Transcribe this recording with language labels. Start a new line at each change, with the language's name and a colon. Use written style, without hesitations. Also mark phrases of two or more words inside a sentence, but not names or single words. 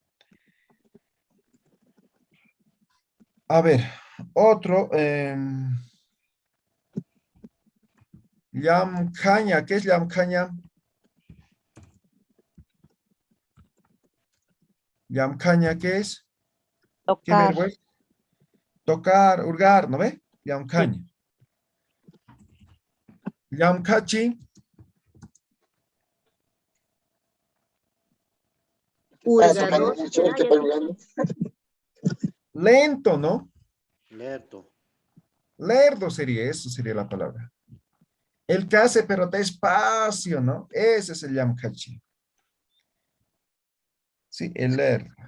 Spanish: A ver, otro, llamcaña, ¿qué es llamcaña? Llamcaña, ¿qué es? ¿Qué Tocar. verbo es? Tocar, hurgar, ¿no ve? Llamcaña. Llamcachi, Hurgador. lento, ¿no? Lerto. Lerdo sería, eso sería la palabra. El que hace, pero despacio, ¿no? Ese se llama hachi. Sí, el leer.